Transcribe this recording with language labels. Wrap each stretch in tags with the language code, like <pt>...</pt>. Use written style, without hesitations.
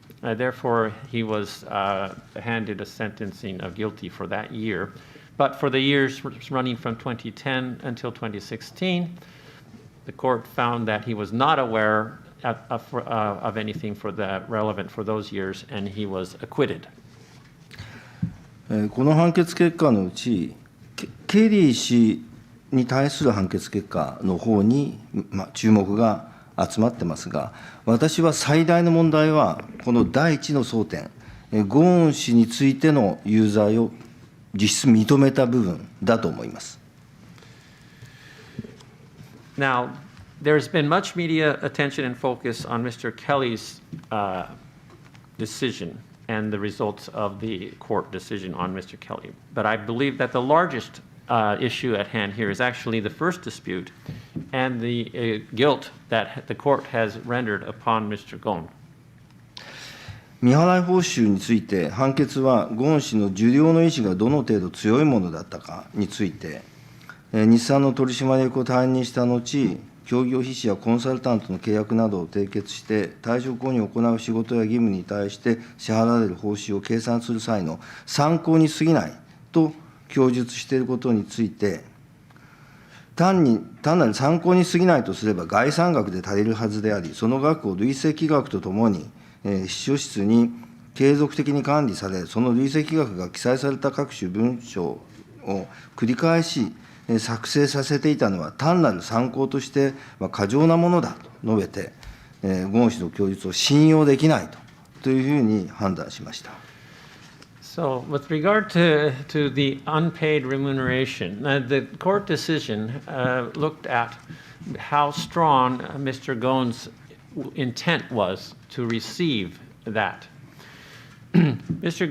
<en>Therefore, he was handed a sentencing of guilty for that year. But for the years running from 2010 until 2016, the court found that he was not aware of anything relevant for those years, and he was acquitted.</en> <ja>この判決結果のうち、ケリー氏に対する判決結果の方に、注目が集まってますが、私は最大の問題は、この第一の争点、ゴーン氏についての有罪を実質認めた部分だと思います。</ja> <en>Now, there's been much media attention and focus on Mr. Kelly's decision and the results of the court decision on Mr. Kelly. But I believe that the largest issue at hand here is actually the first dispute and the guilt that the court has rendered upon Mr. Gon.</en> <ja>未払い報酬について、判決はゴーン氏の受領の意思がどの程度強いものだったかについて、日産の取締役を退任した後、協業秘書やコンサルタントの契約などを締結して、退職後に行う仕事や義務に対して支払われる報酬を計算する際の参考に過ぎないと供述していることについて、単なる参考に過ぎないとすれば概算額で足りるはずであり、その額を累積額とともに、秘書室に継続的に管理され、その累積額が記載された各種文書を繰り返し作成させていたのは、単なる参考として過剰なものだと述べて、ゴーン氏の供述を信用できないというふうに判断しました。</ja> <en>So, with regard to the unpaid remuneration, the court decision looked at how strong Mr. Gon's intent was to receive that. Mr.</en>